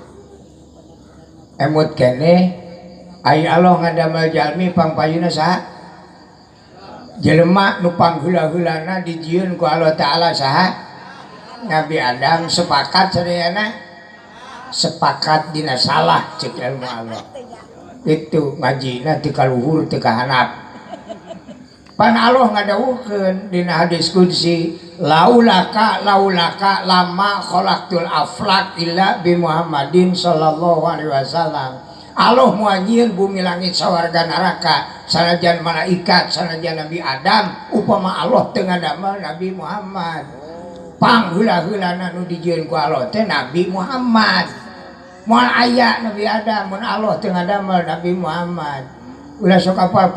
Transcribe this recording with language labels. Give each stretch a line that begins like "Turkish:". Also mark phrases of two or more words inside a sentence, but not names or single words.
Sundanese: emut keneh ai Allah ngadamel jalmi pangpayuna saha jelema nu pangheula-heulana dijieun ku
Arabic: الله تعالى
Sundanese: saha Nabi Adam sepakat sadeana sepakat dina salah ceuk ilmu Allah itu ngajina teu kaluhur teu kahanap pan Allah ngadawuhkeun dina hadis qudsi
Arabic: لولاك لما خلقت الأفلاك إلا بمحمد صلى الله عليه وسلم
Sundanese: Allah muanyieun bumi langit sawarga neraka sanajan malaikat sanajan Nabi Adam upama Allah teu ngadamel Nabi Muhammad pangheula-heulana nu dijieun ku Allah teh Nabi Muhammad moal aya Nabi Adam mun Allah teu ngadamel Nabi Muhammad ulah sok apal